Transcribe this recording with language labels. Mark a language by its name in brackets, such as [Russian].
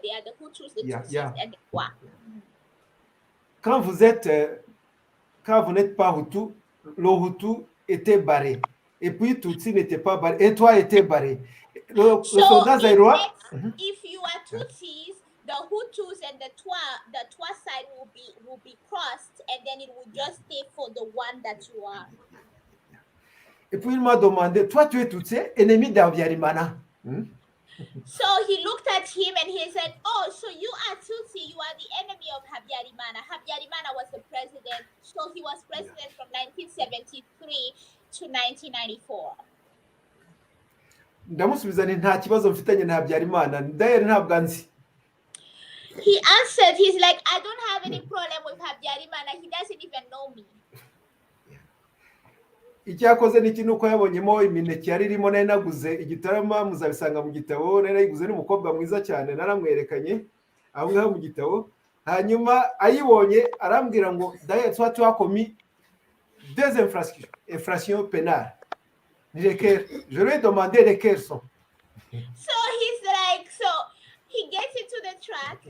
[English] They had the Hutus, the Tutsis, and the Twa. [French] Quand vous n'êtes pas Hutu, le Hutu était barré. Et puis Tutsi n'était pas barré. Et toi était barré. Le soldat zaïrois. [English] If you are Tutsis, the Hutus and the Twa side will be crossed, and then it will just stay for the one that you are. [French] Et puis il m'a demandé, toi tu es Tutsi, ennemi d'Habyarimana. [English] So he looked at him and he said, oh, so you are Tutsi, you are the enemy of Habyarimana. Habyarimana was the president, so he was president from 1973 to 1994. [Kinyarwanda] Ndamusubiza nti nta kibazo mfitanye na Habyarimana, ndayeri ntabwo anzi. [English] He answered, he's like, I don't have any problem with Habyarimana, he doesn't even know me. [Kinyarwanda] Icyakoze n'iki nuko yabonyemo imineke yari irimo nari naguze igitarama, muzabisanga mu gitabo, nari nayiguze n'umukobwa mwiza cyane naramwerekanye aho ngaho mu gitabo. Hanyuma ayibonye arambwira ngo [French] d'ailleurs toi tu as commis deux infractions pénales. Je lui ai demandé lesquelles sont. [English] So he's like, so he gets into the truck.